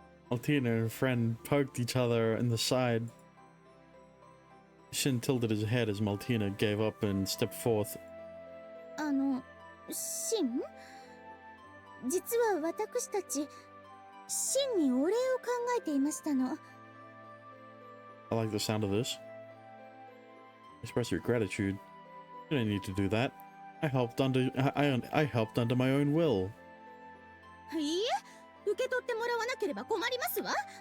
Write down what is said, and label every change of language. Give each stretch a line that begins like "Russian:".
English: Maltina and her friend poked each other in the side. Shin tilted his head as Maltina gave up and stepped forth.
Japanese: シン？実は私たち、シンにお礼を考えていましたの。
English: I like the sound of this. Express your gratitude. You don't need to do that. I helped under my own will.
Japanese: いいえ、受け取ってもらわなければ困りますわ。